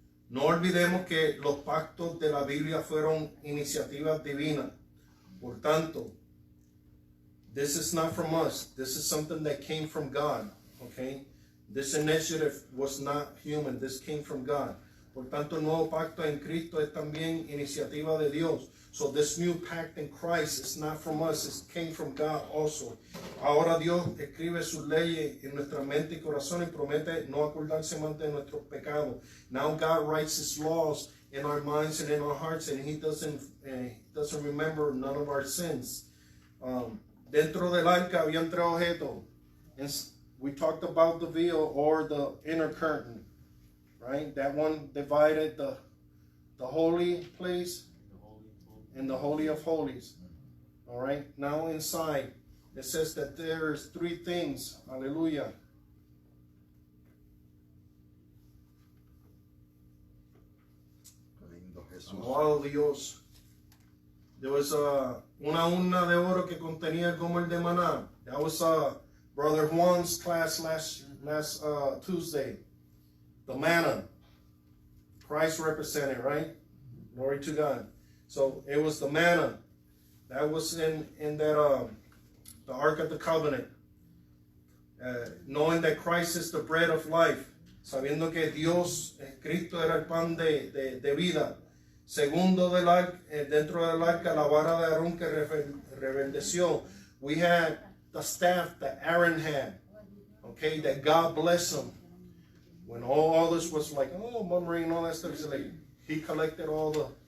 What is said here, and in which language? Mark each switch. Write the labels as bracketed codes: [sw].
[es] No olvidemos que los pactos de la Biblia fueron iniciativas divinas. Por tanto, [en] this is not from us. This is something that came from God. Okay? This initiative was not human. This came from God. [es] Por tanto, el nuevo pacto en Cristo es también iniciativa de Dios. [en] So this new pact in Christ is not from us. It came from God also. [es] Ahora Dios escribe sus leyes en nuestra mente y corazón y promete no acordarse más de nuestros pecados. [en] Now God writes His laws in our minds and in our hearts, and He doesn't remember none of our sins. [es] Dentro del arca habían tres objetos. [en] And we talked about the veil or the inner curtain, right? That one divided the holy place and the Holy of Holies. All right. Now inside, it says that there's three things. Hallelujah. [es] Oh Dios. [en] There was [es] una urna de oro que contenía el gomer de maná. [en] That was Brother Juan's class last Tuesday. The manna. Christ represented, right? Glory to God. So it was the manna that was in that the Ark of the Covenant. Knowing that Christ is the bread of life, [es] sabiendo que Dios, Cristo era el pan de vida. Segundo dentro del arca, la vara de Aarón que reverdeció. [en] We had the staff that Aaron had, okay, that God bless him. When all this was like, murmuring and all that stuff, he collected all the.